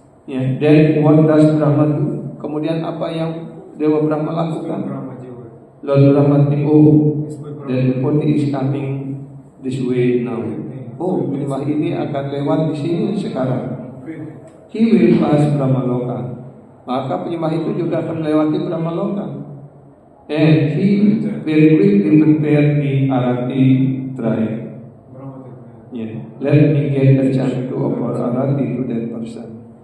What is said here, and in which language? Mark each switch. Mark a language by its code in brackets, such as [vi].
[en] Ya, then what does Brahma do? [id] Kemudian apa yang Dewa Brahma lakukan? [en] Lord Brahma think, oh, the devotee is coming this way now. [id] Oh, penyembah ini akan lewat di sini sekarang. [en] He will pass Brahmaloka. [id] Maka penyembah itu juga akan melewati Brahmaloka. [en] And he very quickly prepare the Arati tribe. Yeah. Let me get the chance to offer Arati to that person.